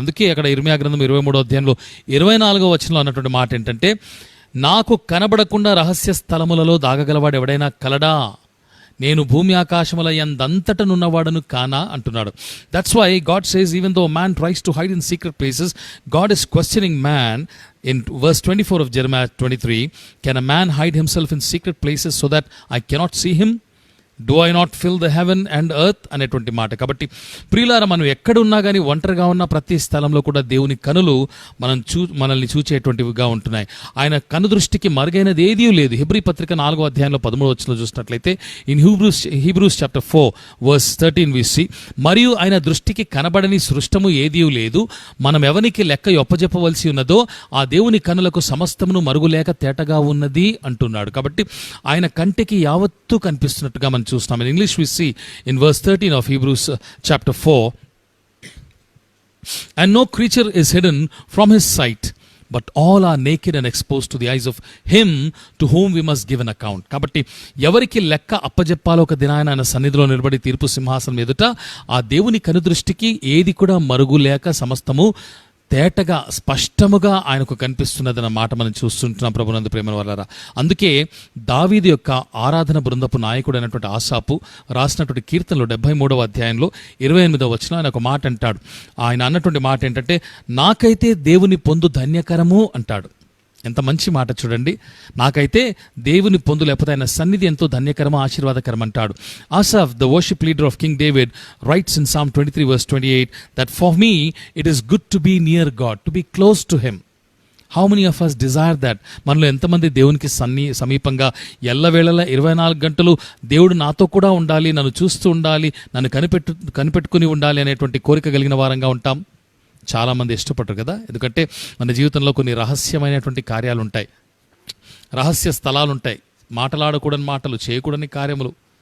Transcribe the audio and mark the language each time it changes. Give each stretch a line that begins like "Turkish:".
Telugu: అందుకే అక్కడ ఇర్మియా గ్రంథం 23వ అధ్యాయంలో 24వ వచనంలో అన్నటువంటి మాట ఏంటంటే, నాకు కనబడకుండా రహస్య స్థలములలో దాగగలవాడు ఎవడైనా కలడా, నేను భూమి ఆకాశముల యందంతటనున్నవాడను కానా అంటున్నాడు.
English: That's why God says even though man tries to hide in secret places, God is questioning man in verse 24 of Jeremiah 23, can a man hide himself in secret places so that I cannot see him? Do I not fill the heaven and earth
Telugu: అనేటువంటి మాట. కాబట్టి ప్రియులారా, మనం ఎక్కడున్నా కానీ ఒంటరిగా ఉన్న ప్రతి స్థలంలో కూడా దేవుని కనులు మనల్ని చూచేటువంటివిగా ఉంటున్నాయి. ఆయన కను దృష్టికి మరుగైనది ఏదీ లేదు. హెబ్రీ పత్రిక 4వ అధ్యాయంలో 13వ వచనంలో చూసినట్లయితే
English: in Hebrews chapter 4 verse 13 we see,
Telugu: మరియు ఆయన దృష్టికి కనబడని సృష్టము ఏదీ లేదు, మనం ఎవనికి లెక్క ఒప్పజెప్పవలసి ఉన్నదో ఆ దేవుని కనులకు సమస్తమును మరుగులేక తేటగా ఉన్నది అంటున్నాడు. కాబట్టి ఆయన కంటికి యావత్తు కనిపిస్తున్నట్టుగా మనం చూస్తాం.
English: In English we see in verse 13 of Hebrews chapter 4, and no creature is hidden from his sight, but all are naked and exposed to the eyes of him to whom we must give an account.
Telugu: కాబట్టి ఎవరికి లెక్క అప్పజెప్పాలో ఒక దినాన ఆయన సన్నిధిలో నిలబడి తీర్పు సింహాసనం ఎదుట ఆ దేవుని కనుదృష్టికి ఏది కూడా మరుగు లేక సమస్తము తేటగా స్పష్టముగా ఆయనకు కనిపిస్తున్నదన్న మాట మనం చూస్తుంటున్నాం ప్రభునందు ప్రేమ వల్లరా. అందుకే దావీదు యొక్క ఆరాధన బృందపు నాయకుడు అయినటువంటి ఆసాపు రాసినటువంటి కీర్తనలు 73వ అధ్యాయంలో 28వ వచనం ఆయన ఒక మాట అంటాడు. ఆయన అన్నటువంటి మాట ఏంటంటే, నాకైతే దేవుని పొందు ధన్యకరము అంటాడు. ఎంత మంచి మాట చూడండి. నాకైతే దేవుని పొందు లేకపోతే ఆయన సన్నిధి ఎంతో ధన్యకరమ, ఆశీర్వాదకరం అంటాడు.
English: Asaph, the worship leader of King David, writes in Psalm 23 verse 28 that for me it is good to be near God, to be close to him. How many of us desire that?
Telugu: మనలో ఎంతమంది దేవునికి సమీపంగా ఎల్లవేళలా 24 గంటలు దేవుడు నాతో కూడా ఉండాలి, నన్ను చూస్తూ ఉండాలి, నన్ను కనిపెట్టుకుని ఉండాలి అనేటువంటి కోరిక కలిగిన వారంగా ఉంటాం? చాలామంది ఇష్టపడరు కదా. ఎందుకంటే మన జీవితంలో కొన్ని రహస్యమైనటువంటి కార్యాలు ఉంటాయి, రహస్య స్థలాలు ఉంటాయి, మాటలాడకూడని మాటలు, చేయకూడని కార్యములు.